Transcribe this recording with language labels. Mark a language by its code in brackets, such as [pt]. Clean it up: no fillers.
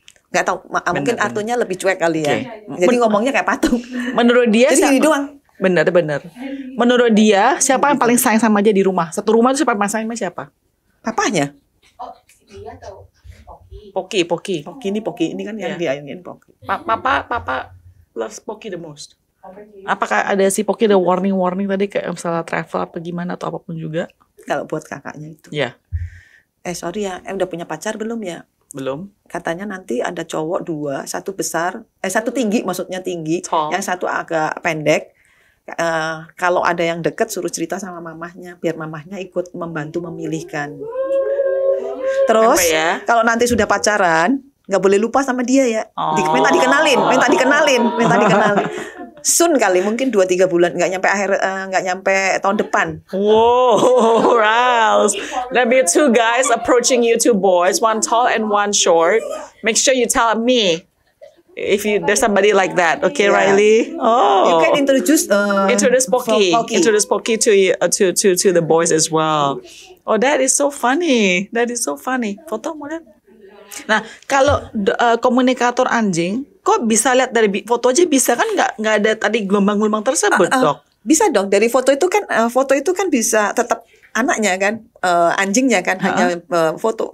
[id] Nggak tahu, mungkin artunya lebih cuek kali ya. Jadi ngomongnya kayak patung. Menurut dia jadi gini doang. Bener. Menurut dia siapa yang paling sayang sama dia di rumah? Satu rumah itu siapa yang paling sayang sama siapa? Papanya. Oh, dia atau Poki. Poki ini kan yang dia ingin Poki. [en] Papa loves Poki the most. [id] Apakah ada si Poki ada warning tadi kayak misalnya travel apa gimana atau apapun juga? Kalau buat kakaknya itu. Ya. Sorry ya, udah punya pacar belum ya? Belum. Katanya nanti ada cowok 2, satu besar, satu tinggi, maksudnya tinggi, [en] Tall. [id] yang satu agak pendek. Kalau ada yang deket suruh cerita sama mamahnya, biar mamahnya ikut membantu memilihkan. Terus kalau nanti sudah pacaran, nggak boleh lupa sama dia ya. Minta dikenalin. Soon kali, mungkin 2-3 bulan, nggak nyampe tahun depan. Wow, Rals. [en] There be 2 guys approaching you, 2 boys, 1 tall and 1 short. Make sure you tell me if there's somebody like that, okay, Riley? You can introduce Poki. Introduce Poki to the boys as well. Oh, that is so funny. [id] Foto mau lihat? Nah, kalau komunikator anjing, kok bisa lihat dari foto aja bisa kan nggak ada tadi gelombang-gelombang tersebut, Dok? Bisa dong. Dari foto itu kan bisa tetap anaknya kan, anjingnya kan hanya foto.